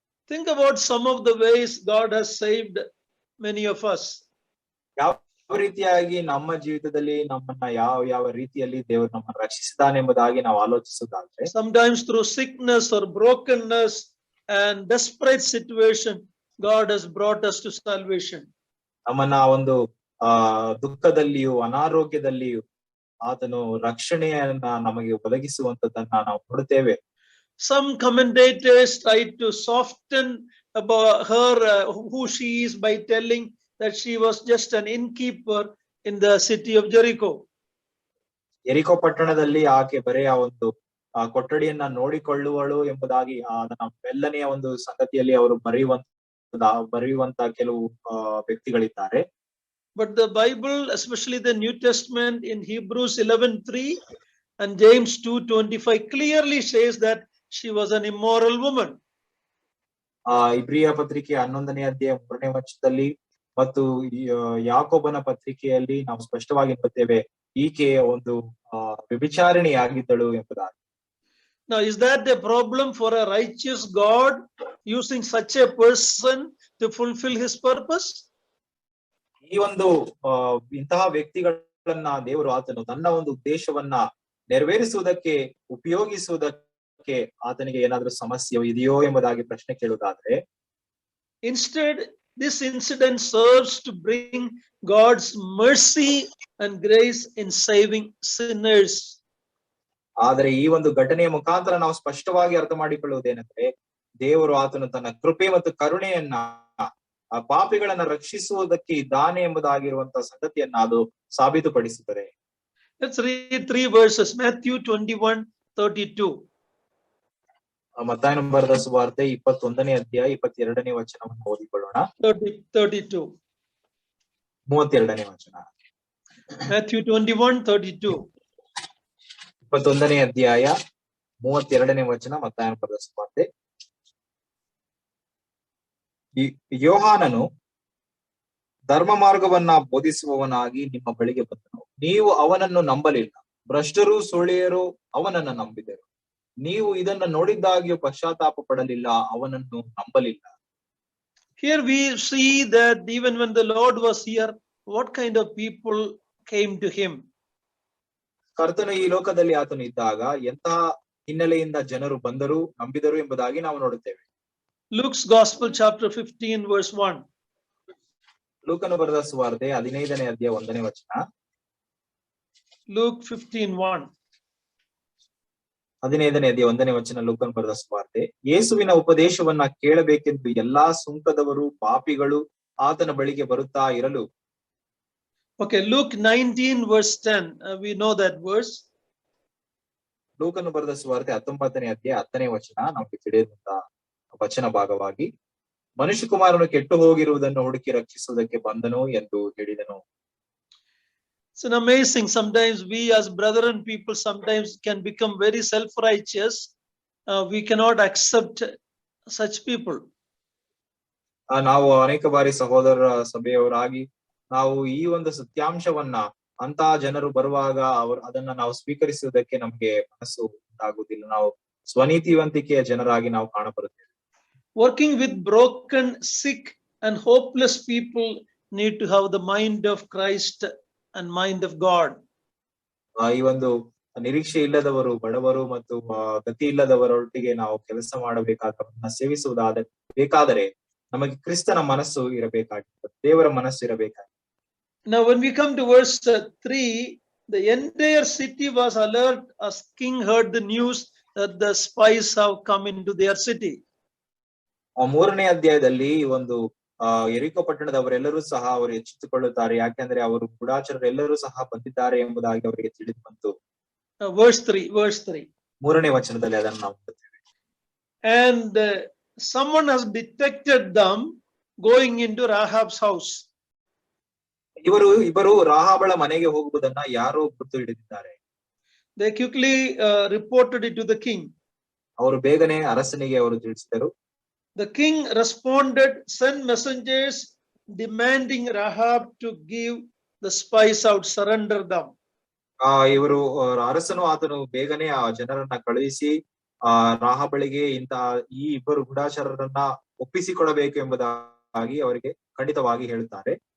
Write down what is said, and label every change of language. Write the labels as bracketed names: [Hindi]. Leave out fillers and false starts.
[English] Think about some of the ways God has saved many of us. [Kannada] ಯಾವ ರೀತಿಯಾಗಿ ನಮ್ಮ ಜೀವಿತದಲ್ಲಿ ನಮ್ಮನ್ನ ಯಾವ ರೀತಿಯಲ್ಲಿ ದೇವರು ನಮ್ಮನ್ನು ರಕ್ಷಿಸಿದ್ದಾನೆ ಎಂಬುದಾಗಿ ನಾವು ಆಲೋಚಿಸುವುದಾದ್ರೆ, [English] sometimes through sickness or brokenness and desperate situation, God has brought us to salvation. [Kannada] ನಮ್ಮನ್ನ ಒಂದು ದುಃಖದಲ್ಲಿಯೂ ಅನಾರೋಗ್ಯದಲ್ಲಿಯೂ ಆತನು ರಕ್ಷಣೆಯನ್ನ ನಮಗೆ ಒದಗಿಸುವಂತದನ್ನ ನಾವು ನೋಡುತ್ತೇವೆ. [English] Some commentators try to soften about her who she is by telling that she was just an innkeeper in the city of Jericho. [Kannada] ಯೆರಿಕೋ ಪಟ್ಟಣದಲ್ಲಿ ಆಕೆ ಬರೀ ಆ ಒಂದು ಕೊಠಡಿಯನ್ನ ನೋಡಿಕೊಳ್ಳುವಳು ಎಂಬುದಾಗಿ ಅದನ್ನ ಬೆಲ್ಲನೆಯ ಒಂದು ಸಂಗತಿಯಲ್ಲಿ ಅವರು ಬರೆಯುವಂತ ಕೆಲವು ವ್ಯಕ್ತಿಗಳಿದ್ದಾರೆ. [English] But the Bible, especially the New Testament in Hebrews 11:3 and James 2:25 clearly says that she was an immoral woman. [Kannada] ಇಬ್ರಿಯ ಪತ್ರಿಕೆ 11ನೇ ಅಧ್ಯಾಯ 3ನೇ ವಚನದಲ್ಲಿ ಮತ್ತು ಯಾಕೋಬನ ಪತ್ರಿಕೆಯಲ್ಲಿ ನಾವು ಸ್ಪಷ್ಟವಾಗಿ ನೋಡುತ್ತೇವೆ, ಈಕೆ ಒಂದು ವ್ಯಭಿಚಾರಿಣಿಯಾಗಿದ್ದಳು ಎಂಬುದಾಗಿ. [English] Now, is that a problem for a righteous God using such a person to fulfill his purpose? [Kannada] ಈ ಒಂದು ಇಂತಹ ವ್ಯಕ್ತಿಗಳನ್ನ ದೇವರು ಆತನು ತನ್ನ ಒಂದು ಉದ್ದೇಶವನ್ನ ನೆರವೇರಿಸುವುದಕ್ಕೆ ಉಪಯೋಗಿಸುವುದಕ್ಕೆ ಆತನಿಗೆ ಏನಾದ್ರೂ ಸಮಸ್ಯೆ ಇದೆಯೋ ಎಂಬುದಾಗಿ ಪ್ರಶ್ನೆ ಕೇಳುವುದಾದ್ರೆ, [English] instead this incident serves to bring God's mercy and grace in saving sinners. [Kannada] ಆದರೆ ಈ ಒಂದು ಘಟನೆಯ ಮುಖಾಂತರ ನಾವು ಸ್ಪಷ್ಟವಾಗಿ ಅರ್ಥ ಮಾಡಿಕೊಳ್ಳುವುದೇನೆಂದ್ರೆ, ದೇವರು ಆತನು ತನ್ನ ಕೃಪೆ ಮತ್ತು ಕರುಣೆಯನ್ನ ಆ ಪಾಪಿಗಳನ್ನ ರಕ್ಷಿಸುವುದಕ್ಕೆ ಇದ್ದಾನೆ ಎಂಬುದಾಗಿರುವಂತಹ ಸಂಗತಿಯನ್ನ ಅದು ಸಾಬೀತುಪಡಿಸುತ್ತದೆ. [English] Let's read 3 verses. Matthew 21:32. [Kannada] ಮತ್ತಾಯನ ಬರೆದ ಸುವಾರ್ತೆ 21ನೇ ಅಧ್ಯಾಯ 22ನೇ ವಚನವನ್ನು ಓದಿಕೊಳ್ಳೋಣ. [English] 32. [Kannada] 32ನೇ ವಚನ. [English] Matthew 21:32. [Kannada] 21ನೇ ಅಧ್ಯಾಯ 32ನೇ ವಚನ, ಮತ್ತಾಯನ ಬರೆದ ಸುವಾರ್ತೆ. ಯೋಹಾನನು ಧರ್ಮ ಮಾರ್ಗವನ್ನ ಬೋಧಿಸುವವನಾಗಿ ನಿಮ್ಮ ಬಳಿಗೆ ಬಂದನು, ನೀವು ಅವನನ್ನು ನಂಬಲಿಲ್ಲ. ಭ್ರಷ್ಟರು ಸುಳ್ಳಿಯರು ಅವನನ್ನ ನಂಬಿದರು. ನೀವು ಇದನ್ನ ನೋಡಿದ್ದಾಗಿಯೂ ಪಶ್ಚಾತ್ತಾಪ ಪಡಲಿಲ್ಲ, ಅವನನ್ನು ನಂಬಲಿಲ್ಲ. [English] Here we see that even when the Lord was here, what kind of people came to him? [Kannada] ಕರ್ತನು ಈ ಲೋಕದಲ್ಲಿ ಆತನು ಇದ್ದಾಗ ಎಂತಹ ಹಿನ್ನೆಲೆಯಿಂದ ಜನರು ಬಂದರು, ನಂಬಿದರು ಎಂಬುದಾಗಿ ನಾವು ನೋಡುತ್ತೇವೆ. [English] Luke's Gospel chapter 15 verse 1. [Kannada] ಲೂಕನು ಬರೆದ ಸುವಾರ್ತೆ 15ನೇ ಅಧ್ಯಾಯ 1ನೇ ವಚನ. [English] Luke 15:1. [Kannada] 15ನೇ ಅಧ್ಯಾಯ 1ನೇ ವಚನ, ಲೂಕನು ಬರೆದ ಸುವಾರ್ತೆ. ಯೇಸುವಿನ ಉಪದೇಶವನ್ನ ಕೇಳಬೇಕೆಂದು ಎಲ್ಲಾ ಸುಂಕದವರು ಪಾಪಿಗಳು ಆತನ ಬಳಿಗೆ ಬರುತ್ತಾ ಇರಲು. [English] Okay, Luke 19 verse 10. We know that verse. [Kannada] ಲೂಕನು ಬರೆದ ಸುವಾರ್ತೆ 19ನೇ ಅಧ್ಯಾಯ 10ನೇ ವಚನ ನಮಗೆ ತಿಳಿದಂತ ವಚನ ಭಾಗವಾಗಿ, ಮನುಷ್ಯಕುಮಾರನು ಕೆಟ್ಟು ಹೋಗಿರುವುದನ್ನು ಹುಡುಕಿ ರಕ್ಷಿಸುವುದಕ್ಕೆ ಬಂದನು ಎಂದು ಹೇಳಿದನು. [English] It's an amazing. Sometimes we as brethren people sometimes can become very self-righteous. We cannot accept such people. [Kannada] ನಾವು ಅನೇಕ ಬಾರಿ ಸಹೋದರ ಸಭೆಯವರಾಗಿ ನಾವು ಈ ಒಂದು ಸತ್ಯಾಂಶವನ್ನ ಅಂತಹ ಜನರು ಬರುವಾಗ ಅದನ್ನ ನಾವು ಸ್ವೀಕರಿಸುವುದಕ್ಕೆ ನಮ್ಗೆ ಮನಸ್ಸು ಉಂಟಾಗುವುದಿಲ್ಲ. ನಾವು ಸ್ವನೀತಿವಂತಿಕೆಯ ಜನರಾಗಿ ನಾವು ಕಾಣಬರುತ್ತೇವೆ. [English] Working with broken, sick and hopeless people need to have the mind of Christ and mind of God. [Kannada] ಈ ಒಂದು ನಿರೀಕ್ಷೆ ಇಲ್ಲದವರು, ಬಡವರು ಮತ್ತು ಗತಿ ಇಲ್ಲದವರೊಟ್ಟಿಗೆ ನಾವು ಕೆಲಸ ಮಾಡಬೇಕಾದವನ್ನ ಸೇವಿಸುವುದಾದರೆ ನಮಗೆ ಕ್ರಿಸ್ತನ ಮನಸ್ಸು ಇರಬೇಕಾಗಿತ್ತು, ದೇವರ ಮನಸ್ಸು ಇರಬೇಕಾಗಿತ್ತು. [English] Now when we come to verse 3, the entire city was alert as king heard the news that the spies have come into their city. [Kannada] 3ನೇ ಅಧ್ಯಾಯದಲ್ಲಿ ಒಂದು ಯೆರಿಕೋ ಪಟ್ಟಣದವರೆಲ್ಲರೂ ಸಹ ಅವರು ಎಚ್ಚೆತ್ತುಕೊಳ್ಳುತ್ತಾರೆ, ಯಾಕೆಂದ್ರೆ ಅವರು ಗೂಢಾಚಾರರೆಲ್ಲರೂ ಸಹ ಬಂದಿದ್ದಾರೆ ಎಂಬುದಾಗಿ ಅವರಿಗೆ ತಿಳಿದು ಬಂತು. [English] Verse 3. [Kannada] 3ನೇ ವಚನದಲ್ಲಿ ಅದನ್ನು ನಾವು ನೋಡುತ್ತೇವೆ. [English] And someone has detected them going into Rahab's house. [Kannada] ಇಬ್ಬರು ರಾಹಾಬಳ ಮನೆಗೆ ಹೋಗುವುದನ್ನ ಯಾರೋ ಗುರ್ತು ಹಿಡಿದಿದ್ದಾರೆ. [English] They quickly reported it to the king. [Kannada] ಅವರು ಬೇಗನೆ ಅರಸನಿಗೆ ಅವರು ತಿಳಿಸಿದರು. [English] The king responded, send messengers demanding Rahab to give the spies out, surrender them. [Kannada] ಇವರು ಅರಸನು ಆತನು ಬೇಗನೆ ಆ ಜನರನ್ನ ಕಳುಹಿಸಿ ರಾಹಾಬಳಿಗೆ ಈ ಇಬ್ಬರು ಗೂಢಾಚಾರರನ್ನ ಒಪ್ಪಿಸಿಕೊಡಬೇಕು ಎಂಬುದಾಗಿ ಅವರಿಗೆ ಖಂಡಿತವಾಗಿ ಹೇಳುತ್ತಾರೆ.